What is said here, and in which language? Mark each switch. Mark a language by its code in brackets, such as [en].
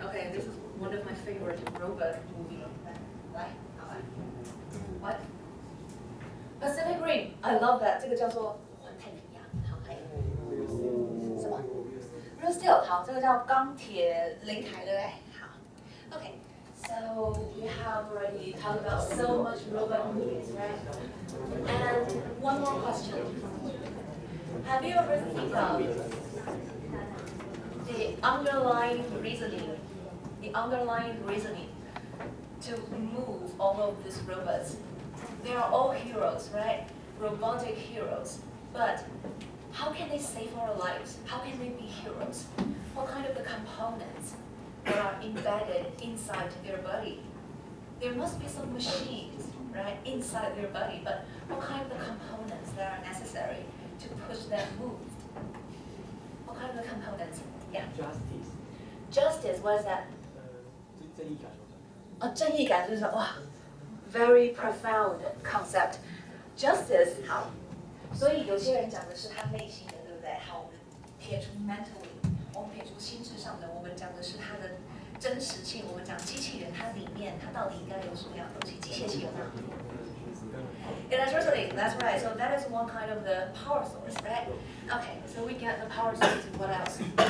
[en] Okay, this is one of my favorite robot movie. [zh] 来，好来。 [en] What? [zh] Pacific Rim. [en] I love that. [zh] 这个叫做环太平洋。好，还有什么 ？Real Steel. 好，这个叫钢铁擂台，对不对？好。 [en] Okay. So we have already talked about so much robot movies, right? And one more question. Have you ever think of the underlying reasoning the underlying reasoning to move all of these robots. They are all heroes, right? Robotic heroes. But how can they save our lives? How can they be heroes? What kind of the components that are embedded inside their body? There must be some machines, right, inside their body, but what kind of the components that are necessary to push them move? What kind of the components? Yeah. Justice. Justice, what is that? [zh] 正义感。正义感就是哇 ， [en] very profound concept. [zh] Justice 好，所以有些人讲的是他内心的，对不对？好，我们撇除 mentally， 我们撇除心智上的，我们讲的是他的真实性。我们讲机器人，它里面它到底应该有什么样的东西？机械性啊。 [en] Electricity, that's right. So that is one kind of the power source, right? Okay, so we get the power source. What else?